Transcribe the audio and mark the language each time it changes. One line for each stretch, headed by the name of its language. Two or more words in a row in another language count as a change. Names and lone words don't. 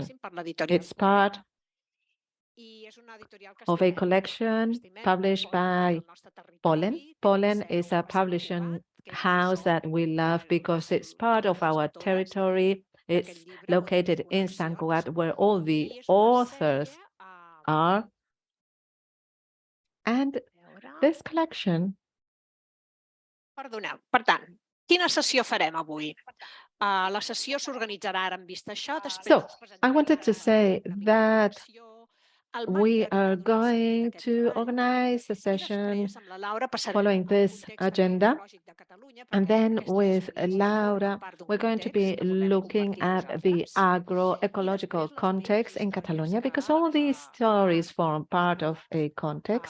English: It's part of a collection published by Pollen. Pollen is a publishing house that we love because it's part of our territory. It's located in Sant Cugat, where all the authors are. And this collection...
Catalan: Perdoneu. Per tant, quina sessió farem avui? La sessió s'organitzarà ara en vista això.
English: So, I wanted to say that we are going to organize a session following this agenda. And then with Laura, we're going to be looking at the agroecological context in Catalonia, because all these stories form part of a context.